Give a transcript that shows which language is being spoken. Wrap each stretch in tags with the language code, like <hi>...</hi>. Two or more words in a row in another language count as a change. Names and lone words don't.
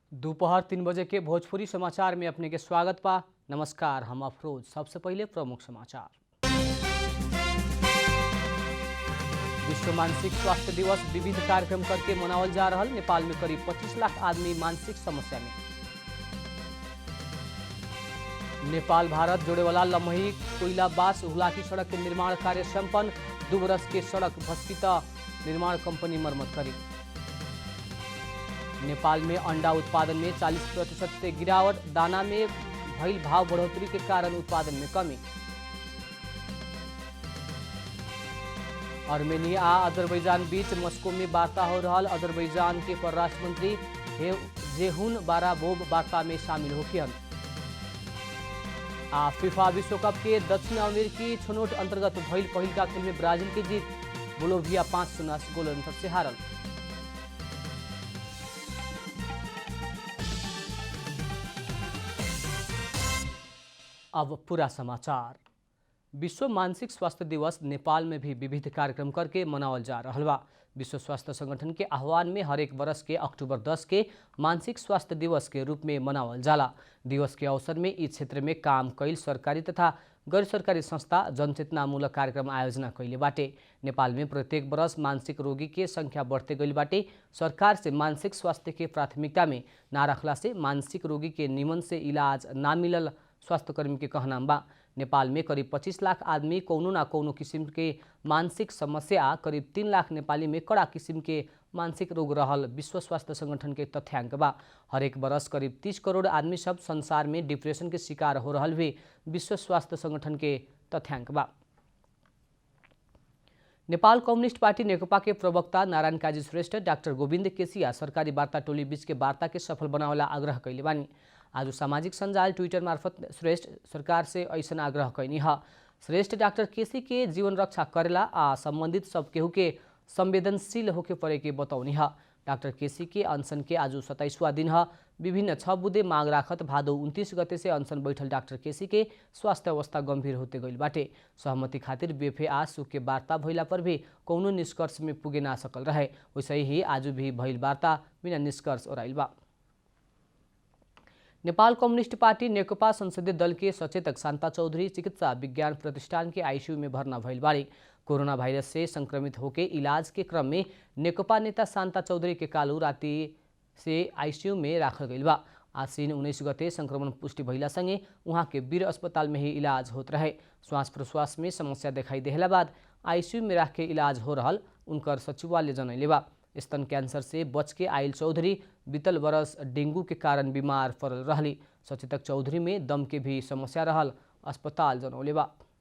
<bho>दोपहर 3 बजे के भोजपुरी समाचार में अपने के स्वागत बा। नमस्कार, हम अफरोज। सबसे पहले प्रमुख समाचार। विश्व मानसिक स्वास्थ्य दिवस विविध कार्यक्रम करके मनावल जा रहा। नेपाल में करीब 25 लाख आदमी मानसिक समस्या में। नेपाल भारत जोड़े वाला लम्ही कोइला बास हुलाकी सड़क के निर्माण कार्य संपन्न। 2 बरस के सड़क भस्किता निर्माण कंपनी मरम्मत करी। नेपाल में अंडा उत्पादन में 40% से गिरावट। दाना में भइल भाव बढ़ोतरी के कारण उत्पादन में कमी। आर्मेनिया आ अजरबैजान बीच मस्को में वार्ता हो रहा। अजरबैजान के परराष्ट्र मंत्री जेहुन बाराबोव वार्ता में शामिल होकियन। फीफा विश्व कप के दक्षिण अमेरिकी छनौट अंतर्गत भइल पहिल का खेल में ब्राजील की जीत। बोलोविया 5-0 गोल अंतर से हारल। अब पूरा समाचार। विश्व मानसिक स्वास्थ्य दिवस नेपाल में भी विविध कार्यक्रम करके मनावल जा रहा बा। विश्व स्वास्थ्य संगठन के आह्वान में हरेक वर्ष के अक्टूबर 10 के मानसिक स्वास्थ्य दिवस के रूप में मनावल जाला। दिवस के अवसर में इस क्षेत्र में काम कैल सरकारी तथा गैर सरकारी संस्था जनचेतनामूलक कार्यक्रम आयोजना कैले बाटे। नेपाल में प्रत्येक वर्ष मानसिक रोगी के संख्या बढ़ते गई बाटे। सरकार से मानसिक स्वास्थ्य के प्राथमिकता में ना रखला से मानसिक रोगी के निमन से इलाज ना मिलल स्वास्थ्यकर्मी के कहना बा। नेपाल में करीब 25 लाख आदमी कौनो ना कौनो किस्म के मानसिक समस्या, करीब 3 लाख नेपाली में कड़ा किस्म के मानसिक रोग रहल विश्व स्वास्थ्य संगठन के तथ्यांक बा। हरेक बरस करीब 30 करोड़ आदमी सब संसार में डिप्रेशन के शिकार हो रहल भी विश्व स्वास्थ्य संगठन के तथ्यांक बा। नेपाल कम्युनिस्ट पार्टी नेकपा के प्रवक्ता नारायण काजी श्रेष्ठ डाक्टर गोविंद केसिया सरकारी वार्ता टोली बीच के वार्ता के सफल बनावेला आग्रह कैले बानी। आज सामाजिक संजाल ट्विटर मार्फत श्रेष्ठ सरकार से ऐसा आग्रह कैनी है। श्रेष्ठ डॉक्टर केसी के जीवन रक्षा करेला आ संबंधित सब केहू के संवेदनशील होके पड़े के बतौनी है। डॉक्टर केसी के अनशन के आज 27वां दिन है। विभिन्न 6 बुदे मांग राखत भादो 29 गते से अनशन बैठल डॉक्टर केसी के स्वास्थ्य अवस्था गंभीर होते गई बाटे। सहमति खातिर बेफे आ सुख के वार्ता भइला पर भी कौनो निष्कर्ष में पुगे ना सकल रहे। वैसे ही आज भी भइल वार्ता बिना निष्कर्ष ओराइल बा। नेपाल कम्युनिस्ट पार्टी नेकपा संसदीय दल के सचेतक शान्ता चौधरी चिकित्सा विज्ञान प्रतिष्ठान के आईसीयू में भर्ना भइल बाड़ी। कोरोना वायरस से संक्रमित होके इलाज के क्रम में नेकपा नेता शान्ता चौधरी के कालू राति से आईसीयू में राखल गइल बा। आश्विन 19 गते संक्रमण पुष्टि भइला संगे वहाँ के वीर अस्पताल में ही इलाज होत रहे। श्वास प्रश्वास में समस्या दिखाई देहला बाद आईसीयू में राख के इलाज हो रहल उनकर सचिवालय जनैले बा। स्तन कैंसर से बच के आयल चौधरी बीतल बरस डेंगू के कारण बीमार पड़ल रहली। सचेतक चौधरी में दम के भी समस्या रहल अस्पताल जनौले बा।</bho>